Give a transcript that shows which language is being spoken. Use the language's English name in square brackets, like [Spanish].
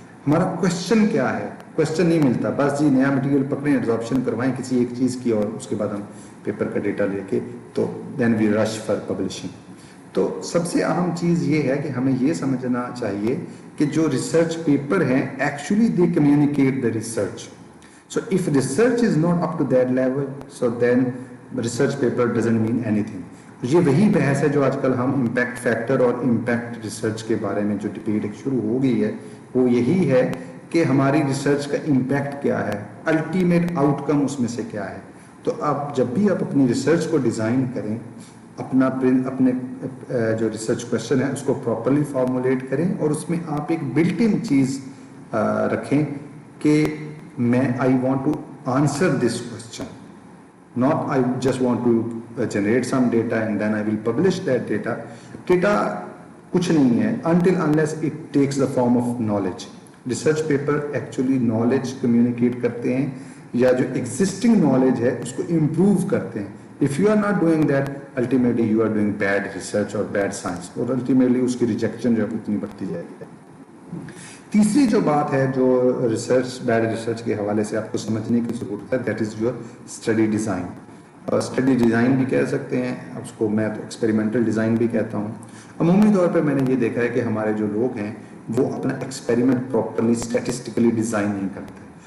[Hindi] हमारा क्वेश्चन क्या है? क्वेश्चन नहीं मिलता, बस जी नया मटेरियल पकड़ें, एब्जॉर्प्शन करवाएं किसी एक चीज़ की, और उसके बाद हम पेपर का डेटा लेके [English] तो then we rush for publishing. [Hindi] तो सबसे अहम चीज़ ये है कि हमें ये समझना चाहिए कि जो रिसर्च पेपर हैं [English] Actually they communicate the research. So if research is not up to that level, so then research paper doesn't mean anything. [Hindi] ये वही बहस है जो आजकल हम इम्पैक्ट फैक्टर और इम्पैक्ट रिसर्च के बारे में जो डिबेट एक शुरू हो गई है, वो यही है कि हमारी रिसर्च का इम्पैक्ट क्या है, अल्टीमेट आउटकम उसमें से क्या है। तो आप जब भी आप अपनी रिसर्च को डिज़ाइन करें, अपने जो रिसर्च क्वेश्चन है उसको प्रॉपरली फॉर्मुलेट करें और उसमें आप एक बिल्ट इन चीज़ रखें कि [English] I want to answer this question, not I just want to generate some data and then I will publish that data. Data [Hindi] कुछ नहीं है [English] until unless it takes the form of knowledge. Research paper actually knowledge communicate [Hindi] करते हैं, या जो [English] existing knowledge [Hindi] है उसको improve करते हैं। [English] If you are not doing that, ultimately you are doing bad research or bad science, [Hindi] और ultimately उसकी rejection जो है उतनी बढ़ती जाएगी। तीसरी जो बात है जो रिसर्च, बैड रिसर्च के हवाले से आपको समझने की ज़रूरत है, [English] That is your study design. [Hindi] और स्टडी डिज़ाइन भी कह सकते हैं उसको, मैं तो एक्सपेरिमेंटल डिज़ाइन भी कहता हूँ। अमूमी तौर पे मैंने ये देखा है कि हमारे जो लोग हैं वो अपना एक्सपेरिमेंट प्रॉपरली स्टैटिस्टिकली डिज़ाइन नहीं करते।